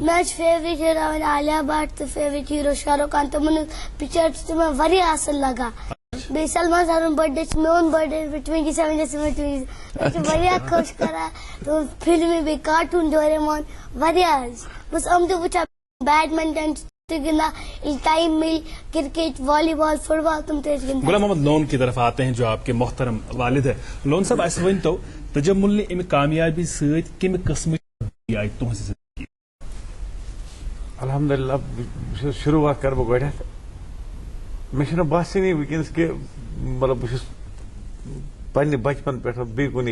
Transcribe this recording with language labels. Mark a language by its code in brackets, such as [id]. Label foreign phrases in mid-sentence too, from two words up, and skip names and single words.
[ks] مےٚ چھُ [en] favourite hero [ks] عالیہ بٹ تہٕ [en] favourite hero [ks] شاہ رُخ خان تمن ہُنٛد پکچر چھُ تمن واریاہ اصل لگان بیٚیہِ سلمان سرُن [en] birthday [ks] میون [en] birthday [ks] 27 واریاہ خۄش کران فلمہٕ بیٚیہِ کارٹوٗن ڈوریمون واریاہ حظ بہٕ چھس یِم تہِ وٕچھان بیڈمنٹن تہِ گِنٛدان ییٚلہِ ٹایم مِلہِ کرکٹ والی بال فٹ بال تم تہِ ٲسۍ گِنٛدان. [ur] غلام محمد لون کی طرف آتے ہیں جو آپ کے محترم والد ہے. [ks] لون صاحب اس ونتو تجمل نے امہ کامیابی ست کمہ قسم آئی تہذ زندگی؟ الحمدللہ شروعات کر بہ گۄڈنیتھ مےٚ چھُنہٕ باسٲنی وٕنکیٚنس کہِ مطلب بہٕ چھُس پننہِ بچپن پٮ۪ٹھ بیٚیہِ کُنہِ